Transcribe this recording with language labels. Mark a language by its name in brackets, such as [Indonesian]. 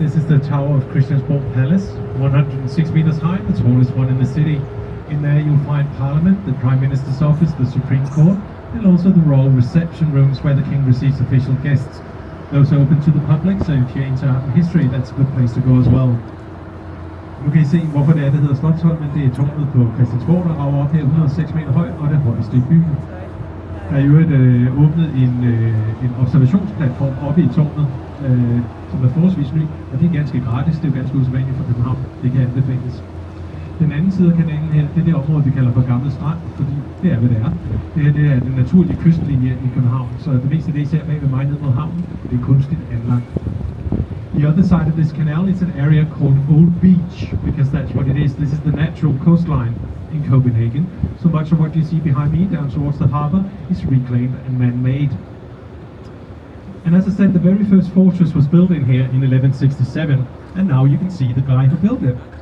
[English] This is the tower of Christiansborg Palace, 106 meters high, the tallest one in the city. In there you'll find Parliament, the Prime Minister's office, the Supreme Court, and also the royal reception rooms where the King receives official guests. Those are open to the public, so if you're into art and history, that's a good place to go as well. [Danish] Nu kan I se, hvorfor det er, det hedder Slotsholmen. Det er tårnet på Christiansborg, der rager op her 106 meter højt, og det højeste i byen. Der er jo åbnet en observationsplatform oppe i tårnet, som er forholdsvis ny, og det er ganske gratis. Det er jo ganske usædvanligt for København. Det kan anbefales. Den anden side af kanalen her, det er det område, vi kalder for Gammel Strand, fordi det er, hvad det er. Det her det er den naturlige kystlinje i København, så det meste af det, I ser bag ved mig ned mod havnen, det er kunstigt anlagt. [English] The other side of this canal is an area called Old Beach, because that's what it is. This is the natural coastline in Copenhagen. So much of what you see behind me down towards the harbour is reclaimed and man-made. And as I said, the very first fortress was built in here in 1167, and now you can see the guy who built it.